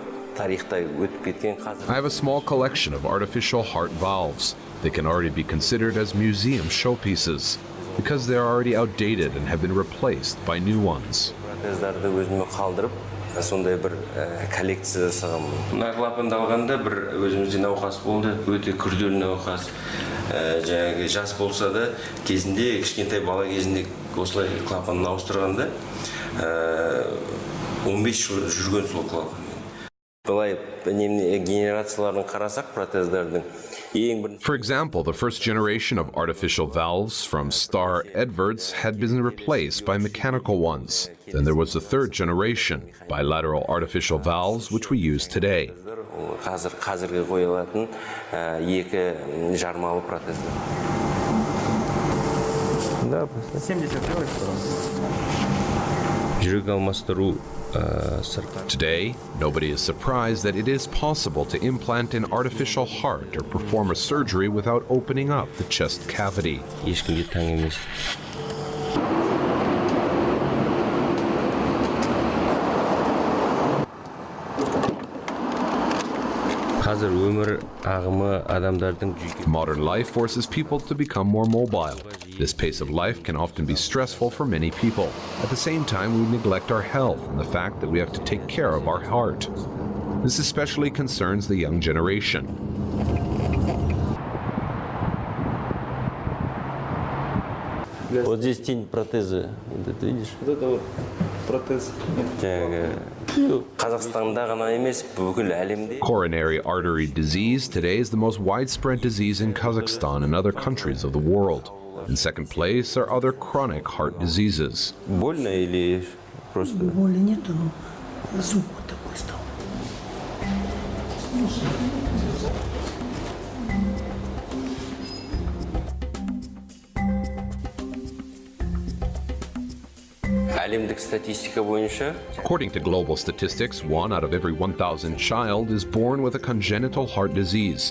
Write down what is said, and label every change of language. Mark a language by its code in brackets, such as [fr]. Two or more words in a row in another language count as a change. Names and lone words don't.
[en] I have a small collection of artificial heart valves. They can already be considered as museum showpieces because they are already outdated and have been replaced by new ones. [kk] Сондай бір коллекция жасағам. Мына клапанды алғанда бір өзімізде науқас болды, өте күрделі науқас. Жаңағы жас болса да, кезінде кішкентай бала кезінде осылай клапанын ауыстырғанда 15 жыл жүрген сол клапан. [en] For example, the first generation of artificial valves from Star Edwards had been replaced by mechanical ones. Then there was the third generation, bilateral artificial valves, which we use today. [kk] Қазіргі қойылатын екі жармалы протездар. жүрек алмастыру [en] Today, nobody is surprised that it is possible to implant an artificial heart or perform a surgery without opening up the chest cavity. [kk] ешкімге таң емес. Қазір өмір ағымы адамдардың [en] Modern life forces people to become more mobile. This pace of life can often be stressful for many people. At the same time, we neglect our health and the fact that we have to take care of our heart. This especially concerns the young generation. [ru] Вот здесь тень протеза. Вот это видишь? Вот это вот протез. [kk] Қазақстанда ғана емес, бүкіл әлемде. [en] Coronary artery disease today is the most widespread disease in Kazakhstan and other countries of the world. In second place are other chronic heart diseases. [ru] Больно или просто? Боли нету, но звук вот такой стал. [en] According to global statistics, 1 out of every 1,000 child is born with a congenital heart disease.